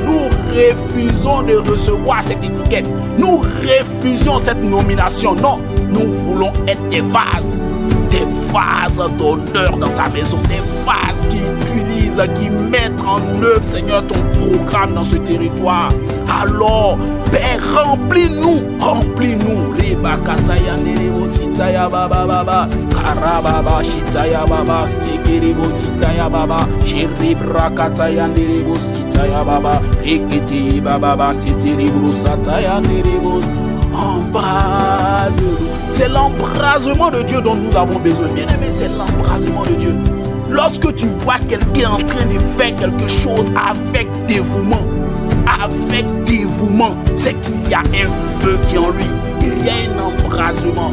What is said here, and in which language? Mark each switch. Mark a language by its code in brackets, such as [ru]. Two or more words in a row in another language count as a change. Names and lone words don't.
[fr] Nous refusons de recevoir cette étiquette. Nous refusons cette nomination. Non, nous voulons être des vases d'honneur dans ta maison, des vases qui utilisent, qui mettent en œuvre, Seigneur, ton programme dans ce territoire. Alors, Père, remplis-nous. Reba kataya nerebo sitaya baba baba, karababa shitaya baba, sekerebo sitaya baba, sheribra kataya nerebo sitaya baba, ekete baba, seterebo sataya nerebo. Embrase-nous. C'est l'embrasement de Dieu dont nous avons besoin. Bien aimé, c'est l'embrasement de Dieu. Lorsque tu vois quelqu'un en train de faire quelque chose avec dévouement, c'est qu'il y a un feu qui est en lui. Il y a un embrasement.